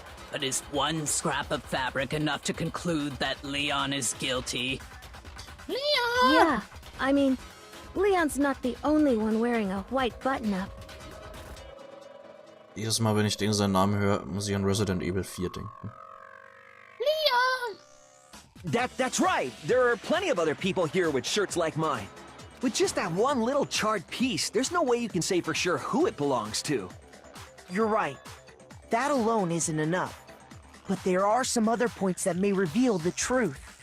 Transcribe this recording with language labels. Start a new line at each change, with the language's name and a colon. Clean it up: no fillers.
English: But is one scrap of fabric enough to conclude that Leon is guilty? Leon! Yeah, I mean, Leon's not the only one wearing a white button-up.
German: Jedes Mal, wenn ich seinen Namen höre, muss ich an Resident Evil 4 denken.
English: Leon! That's right! There are plenty of other people here with shirts like mine. With just that one little charred piece, there's no way you can say for sure who it belongs to. You're right. That alone isn't enough. But there are some other points that may reveal the truth.